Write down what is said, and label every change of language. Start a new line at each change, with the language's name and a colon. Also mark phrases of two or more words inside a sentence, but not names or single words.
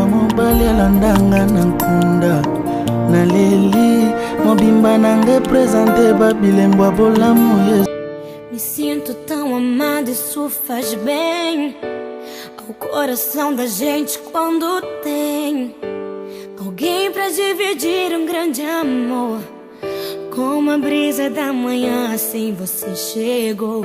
Lingala: mobali alandanga na nkunda naleli mobimba nanga presente babilembo ya bolamu Yesu.
Portuguese: Me sinto tão amada, isso faz bem ao coração da gente quando tem alguém pra dividir um grande amor. Como a brisa da manhã, assim você chegou.